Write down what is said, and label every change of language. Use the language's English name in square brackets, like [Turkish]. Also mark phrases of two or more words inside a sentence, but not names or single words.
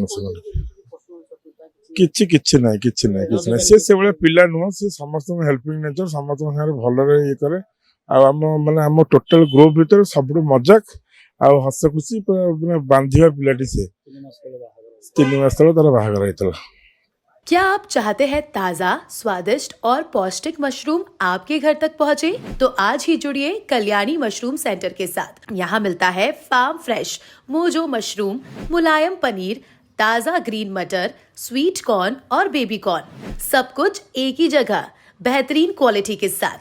[Odia] ସେମାନେ କିଛି ନାହିଁ। ସେ ସେଭଳିଆ ପିଲା ନୁହଁ, ସେ ସମସ୍ତଙ୍କୁ [English] helping nature, [Odia] ସମସ୍ତଙ୍କ ସାଙ୍ଗରେ ଭଲରେ ଇଏ କରେ। ଆଉ ଆମ [English] total group [Odia] ଭିତରେ ସବୁଠୁ ମଜାକ ଆଉ ହସ ଖୁସି ବାନ୍ଧିବା ପିଲାଟି ସେ। 3 ମାସ ତଳେ ତାର ବାହାଘର ହେଇଥିଲା। [Hindi] क्या आप चाहते हैं ताज़ा, स्वादिष्ट और पौष्टिक मशरूम आपके घर तक पहुंचे? तो आज ही जुड़िए कल्याणी मशरूम सेंटर के साथ। यहाँ मिलता है [English] farm fresh [Hindi] मोजो मशरूम, मुलायम पनीर, ताज़ा ग्रीन मटर, [English] sweet corn [Hindi] और [English] baby corn, [Hindi] सब कुछ एक ही जगह, बेहतरीन क्वालिटी के साथ।